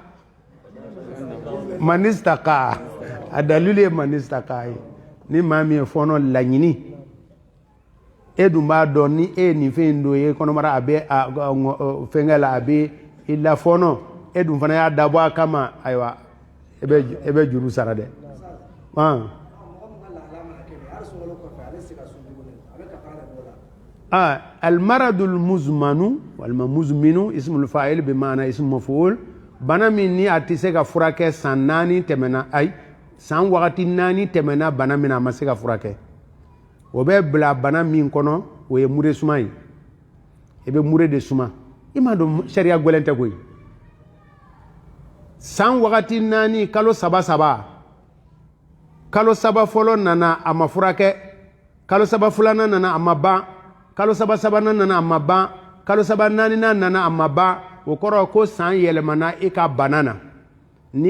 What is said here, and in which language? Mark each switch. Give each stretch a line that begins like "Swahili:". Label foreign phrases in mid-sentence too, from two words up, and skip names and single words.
Bambara: manistaka a dalilu ye manistaka ye ni maa min ye fɔɔnɔ laɲini e dun b'a dɔn ni e ye nin fɛn don ye kɔnɔbara a bɛ fɛnkɛ la a bɛ i la fɔɔnɔ e dun fana y'a dabɔ a kama ayiwa e bɛ juru sara dɛ
Arabic: المرض المزمن أو المزمن اسم الفاعل بمعنى اسم المفعول
Bambara: bana min ni a tɛ se ka furakɛ san 4 tɛmɛna san wagati 4 tɛmɛna bana min a ma se ka furakɛ o bɛ bila bana min kɔnɔ o ye mure suma ye i bɛ mure de suma i m'a dɔn sariya gɛlɛn tɛ koyi san wagati 4 kalo 3 kalo 3 fɔlɔ nana a ma furakɛ kalo 3 filanan nana a ma ban kalo 3 sabanan nana a ma ban kalo 3 naaninan nana a ma ban o kɔrɔ ko san yɛlɛmana i ka bana na ni